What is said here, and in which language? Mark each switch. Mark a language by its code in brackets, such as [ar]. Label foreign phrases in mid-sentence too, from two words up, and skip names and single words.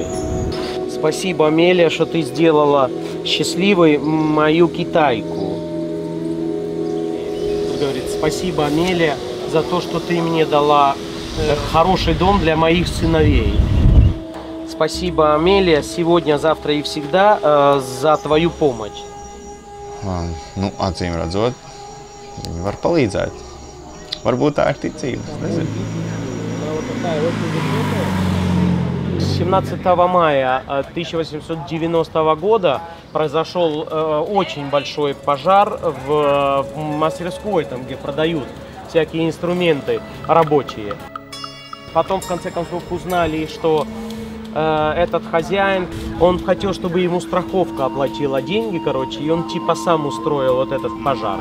[ru] Спасибо, Амелия, что ты сделала счастливой мою китайку. Говорит, спасибо, Амелия, за то, что ты мне дала хороший дом для моих сыновей. Спасибо, Амелия, сегодня, завтра и всегда за твою помощь. [lv] Nu, acīm redzot, viņi var palīdzēt. Varbūt tā ir ticība, es nezinu. [ru] 17 мая 1890 года произошел очень большой пожар в мастерской, там, где продают всякие инструменты рабочие. Потом, в конце концов, узнали, что этот хозяин, он хотел, чтобы ему страховка оплатила деньги, короче, и он типа сам устроил вот этот пожар.